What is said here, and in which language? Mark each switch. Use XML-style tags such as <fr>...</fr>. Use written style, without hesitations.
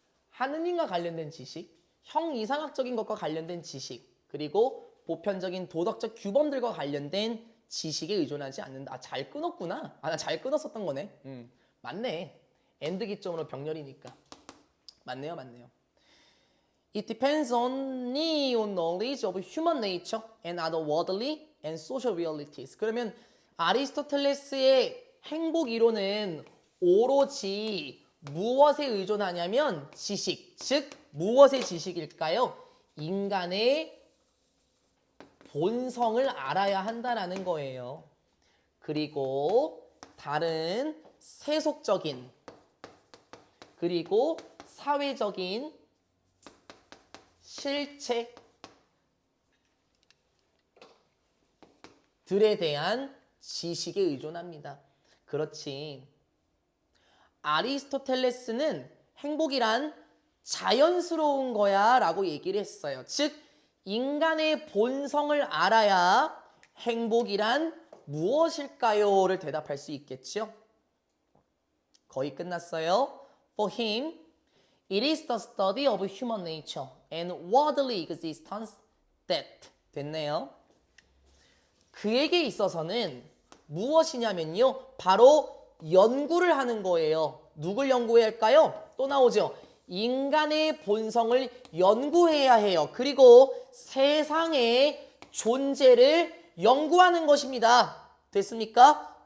<ko>하느님과 관련된 지식, 형이상학적인 것과 관련된 지식, 그리고 보편적인 도덕적 규범들과 관련된 지식에 의존하지 않는다. 아, 잘 끊었구나. 아, 나 잘 끊었었던 거네. 맞네. 엔드 기점으로 병렬이니까. 맞네요, 맞네요.</ko> <en>It depends only on knowledge of human nature and other worldly and social realities.</en> <ko>그러면 아리스토텔레스의 행복 이론은 오로지 무엇에 의존하냐면 지식, 즉 무엇의 지식일까요? 인간의 본성을 알아야 한다라는 거예요. 그리고 다른 세속적인 그리고 사회적인 실체들에 대한 지식에 의존합니다. 그렇지. 아리스토텔레스는 행복이란 자연스러운 거야 라고 얘기를 했어요. 즉 인간의 본성을 알아야 행복이란 무엇일까요? 를 대답할 수 있겠죠. 거의 끝났어요.</ko> <en>For him, it is the study of human nature and worldly existence that.</en> <ko>됐네요. 그에게 있어서는 무엇이냐면요. 바로 연구를 하는 거예요. 누굴 연구해야 할까요? 또 나오죠. 인간의 본성을 연구해야 해요. 그리고 세상의 존재를 연구하는 것입니다. 됐습니까?</ko>